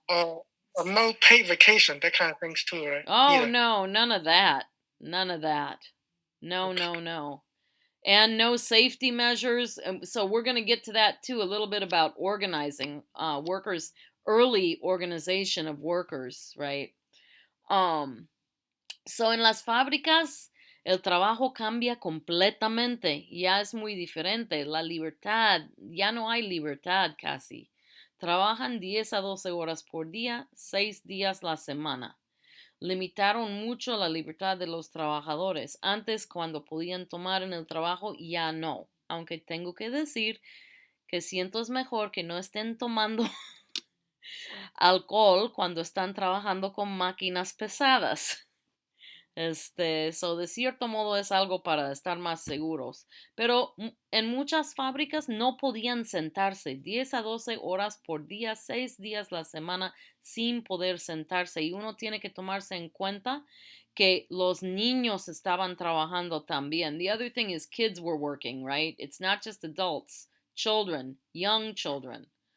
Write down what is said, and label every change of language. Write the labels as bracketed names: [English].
[English] Or no paid vacation, that kind of things too, right? Oh, Either. no, none of that. None of that. No, Okay. no, no. And no safety measures. So we're going to get to that too, a little bit about organizing workers, early organization of workers, right? [Spanish] So en las fábricas el trabajo cambia completamente, ya es muy diferente, la libertad, ya no hay libertad casi. Trabajan 10 a 12 horas por día, 6 días la semana. Limitaron mucho la libertad de los trabajadores. Antes, cuando podían tomar en el trabajo, ya no. Aunque tengo que decir que siento es mejor que no estén tomando alcohol cuando están trabajando con máquinas pesadas. So de cierto modo es algo para estar más seguros. Pero en muchas fábricas no podían sentarse 10 a 12 horas por día, 6 días la semana sin poder sentarse. Y uno tiene que tomarse en cuenta que los niños estaban trabajando también. [English] The other thing is kids were working, right? It's not just adults, children, young children.